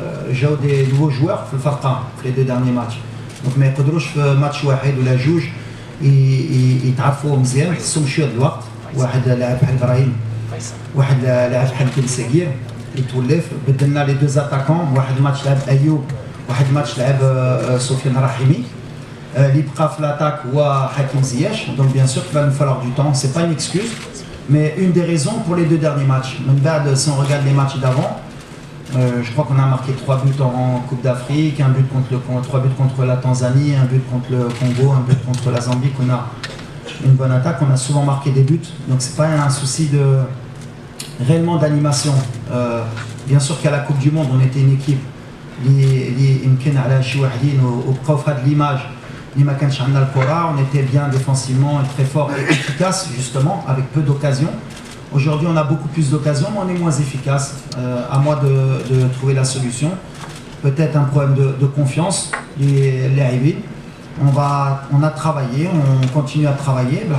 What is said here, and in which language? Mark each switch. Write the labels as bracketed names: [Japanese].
[French] J'ai des nouveaux joueurs [Arabic] في الفرقة في [French] les 2 derniers matchs. [Arabic] Donc ما يقدروش في ماتش واحد ولا جوج يتعرفوا مزيان, خصهم شويه د الوقت. واحد لاعب بحال ابراهيم, واحد لاعب بحال كيل سكير يتولف. بدلنا لي 2 اتاكون, واحد ماتش لعب ايوب, واحد ماتش لعب سفيان رحيمي. اللي بقى في لاتاك هو حكيم زياش. [French] Donc bien sûr qu'il va nous falloir du temps, c'est pas une excuse, mais une des raisons pour les 2 derniers matchs. [Arabic] من بعد [French] si on regarde les matchs d'avant, je crois qu'on a marqué 3 buts en Coupe d'Afrique, 3 buts contre la Tanzanie, 1 but contre le Congo, 1 but contre la Zambie, qu'on a une bonne attaque, on a souvent marqué des buts, donc c'est pas un souci réellement d'animation. Bien sûr qu'à la Coupe du Monde, on était une équipe [Arabic] اللي يمكن على شي واحدين وبقاو في هذه l'image اللي ما كانش عندنا الكرة. [French] On était bien défensivement et très fort et efficace justement avec peu d'occasions. Aujourd'hui, on a beaucoup plus d'occasions, mais on est moins efficace. À moi de trouver la solution. Peut-être un problème de confiance. Les on a travaillé, on continue à travailler.